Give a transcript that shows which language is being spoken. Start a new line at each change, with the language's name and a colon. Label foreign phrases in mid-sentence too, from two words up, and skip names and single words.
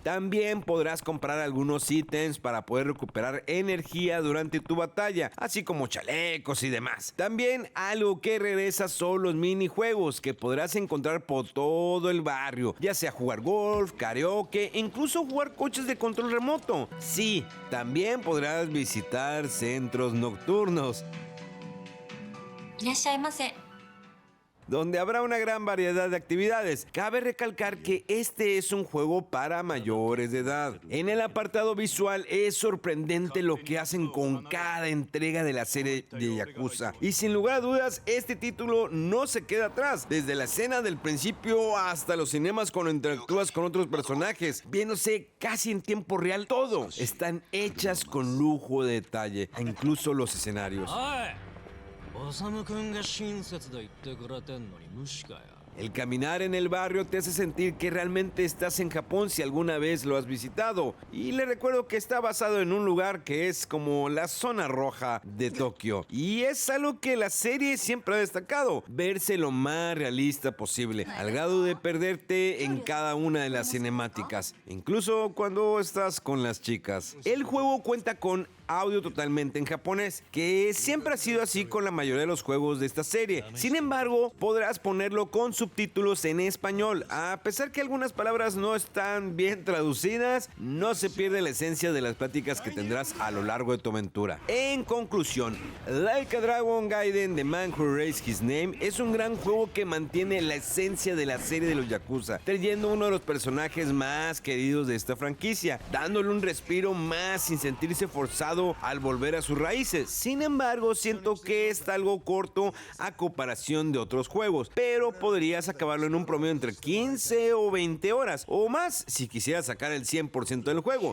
Spanish: También podrás comprar algunos ítems para poder recuperar energía durante tu batalla, así como chalecos y demás. También algo que regresa son los minijuegos que podrás encontrar por todo el barrio, ya sea jugar golf, karaoke, incluso jugar coches de control remoto. Sí, también podrás visitar centros nocturnos,
Japanese: いらっしゃいませ。
Spanish: donde habrá una gran variedad de actividades. Cabe recalcar que este es un juego para mayores de edad. En el apartado visual es sorprendente lo que hacen con cada entrega de la serie de Yakuza. Y sin lugar a dudas, este título no se queda atrás. Desde la escena del principio hasta los cinemas cuando interactúas con otros personajes, viéndose casi en tiempo real todo. Están hechas con lujo de detalle, incluso los escenarios.
Japanese: おさむくんが親切で言ってくれてんのに無視かよ。
Spanish: El caminar en el barrio te hace sentir que realmente estás en Japón si alguna vez lo has visitado. Y le recuerdo que está basado en un lugar que es como la zona roja de Tokio. Y es algo que la serie siempre ha destacado, verse lo más realista posible, al grado de perderte en cada una de las cinemáticas, incluso cuando estás con las chicas. El juego cuenta con audio totalmente en japonés, que siempre ha sido así con la mayoría de los juegos de esta serie. Sin embargo, podrás ponerlo con subtítulos en español. A pesar que algunas palabras no están bien traducidas, no se pierde la esencia de las pláticas que tendrás a lo largo de tu aventura. En conclusión, Like a Dragon Gaiden: The Man Who Erased His Name es un gran juego que mantiene la esencia de la serie de los Yakuza, trayendo uno de los personajes más queridos de esta franquicia, dándole un respiro más sin sentirse forzado al volver a sus raíces. Sin embargo, siento que está algo corto a comparación de otros juegos, pero podrías acabarlo en un promedio entre 15 o 20 horas o más si quisieras sacar el 100% del juego.